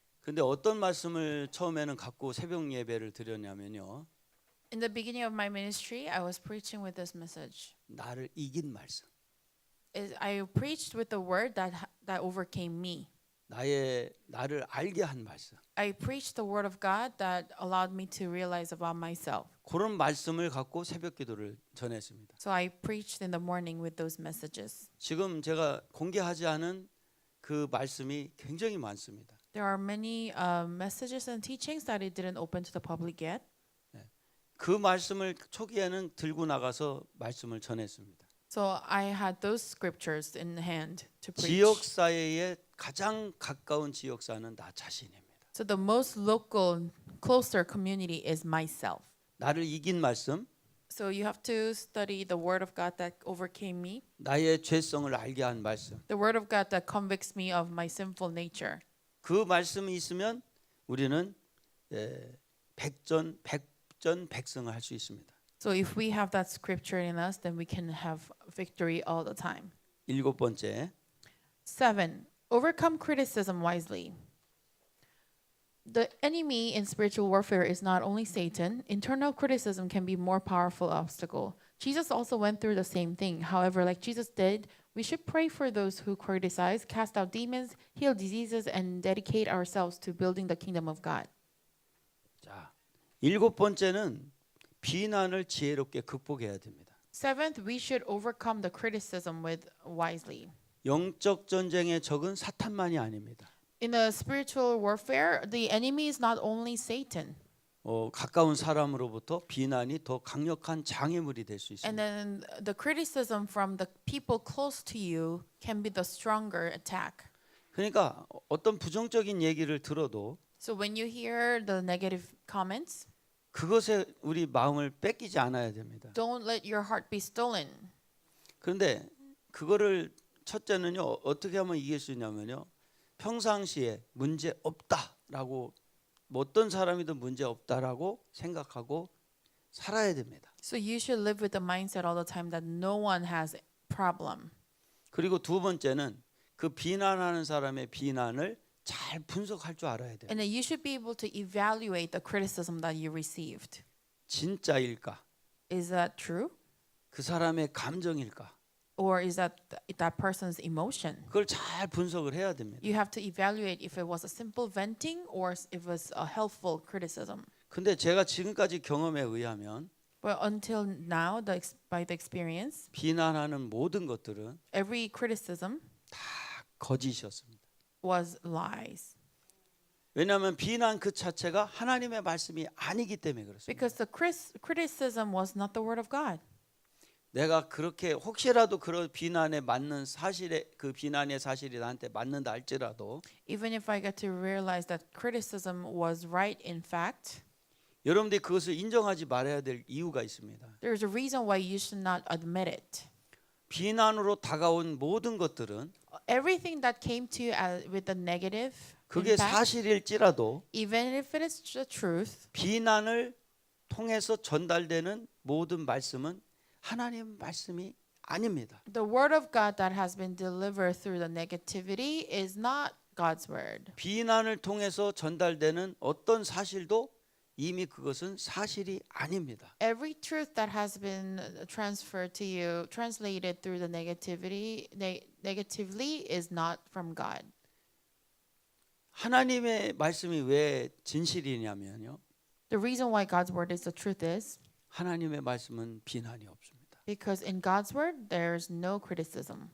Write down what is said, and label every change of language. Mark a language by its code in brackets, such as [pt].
[ko] 근데 어떤 말씀을 처음에는 갖고 새벽 예배를 드렸냐면요. [en] In the beginning of my ministry, I was preaching with this message. [ko] 나를 이긴 말씀. [en] I preached with the word that overcame me. [ko] 나를 알게 한 말씀. [en] I preached the word of God that allowed me to realize about myself. [ko] 그런 말씀을 갖고 새벽 기도를 전했습니다. [en] So I preached in the morning with those messages. [ko] 지금 제가 공개하지 않은 그 말씀이 굉장히 많습니다. [en] There are many messages and teachings that it didn't open to the public yet. [ko] 그 말씀을 초기에는 들고 나가서 말씀을 전했습니다. [en] So I had those scriptures in hand to preach. [ko] 지역사회에 가장 가까운 지역사는 나 자신입니다. [en] So the most local, closer community is myself. [ko] 나를 이긴 말씀, [en] So you have to study the word of God that overcame me, [ko] 나의 죄성을 알게 한 말씀. [en] the word of God that convicts me of my sinful nature. [ko] 그 말씀이 있으면 우리는 백전백승을 할 수 있습니다. [en] So if we have that scripture in us, then we can have victory all the time. [ko] 7번째, [en] 7. Overcome criticism wisely. The enemy in spiritual warfare is not only Satan. Internal criticism can be more powerful obstacle. Jesus also went through the same thing. However, like Jesus did, we should pray for those who criticize, cast out demons, heal diseases, and dedicate ourselves to building the kingdom of God. [ko] 자, 7번째는 비난을 지혜롭게 극복해야 됩니다. [en] 7th, we should overcome the criticism with wisely. [ko] 영적 전쟁의 적은 사탄만이 아닙니다. [en] In a spiritual warfare, the enemy is not only Satan. [ko] 가까운 사람으로부터 비난이 더 강력한 장애물이 될 수 [en] And [ko] 있습니다. [en] then the criticism from the people close to you can be the stronger attack. [ko] 그러니까 어떤 부정적인 얘기를 들어도 [en] So when you hear the negative comments, [ko] 그것에 우리 마음을 뺏기지 않아야 됩니다. [en] don't let your heart be stolen. [ko] 그런데 그거를 첫째는요, 어떻게 하면 이길 수 있냐면요, 평상시에 문제 없다라고, 어떤 사람이든 문제 없다라고 생각하고 살아야 됩니다. [en] So you should live with the mindset all the time that no one has problem. [ko] 그리고 두 번째는 그 비난하는 사람의 비난을 잘 분석할 줄 알아야 돼요. [en] And then you should be able to evaluate the criticism that you received. [ko] 진짜일까? [en] Is that true? [ko] 그 사람의 감정일까? [en] Or is that that person's emotion? [ko] 그걸 잘 분석을 해야 됩니다. [en] You have to evaluate if it was a simple venting or if it was a helpful criticism. [ko] 근데 제가 지금까지 경험에 의하면 [en] But until now, by the experience, [ko] 비난하는 모든 것들은 [en] every criticism [ko] 다 거짓이었습니다. [en] was lies. [ko] 왜냐하면 비난 그 자체가 하나님의 말씀이 아니기 때문에 그렇습니다. [en] Because the criticism was not the word of God. [ko] 내가 그렇게 혹시라도 그런 비난에 맞는 사실에 그 비난의 사실이 나한테 맞는다 할지라도 [en] Even if I get to realize that criticism was right in fact, [ko] 여러분들이 그것을 인정하지 말아야 될 이유가 있습니다. [en] there's a reason why you should not admit it. [ko] 비난으로 다가온 모든 것들은 [en] Everything that came to you with the negative [ko] 그게 [en] impact, [ko] 사실일지라도 [en] even if it is the truth, [ko] 비난을 통해서 전달되는 모든 말씀은 하나님 말씀이 아닙니다. [en] the word of God that has been delivered through the negativity is not God's word. [ko] 비난을 통해서 전달되는 어떤 사실도 이미 그것은 사실이 아닙니다. [en] Every truth that has been transferred to you, translated through the negatively, is not from God. [ko] 하나님의 말씀이 왜 진실이냐면요. [en] The reason why God's word is the truth is [ko] 하나님의 말씀은 비난이 없습니다. [en] because in God's word there's no criticism.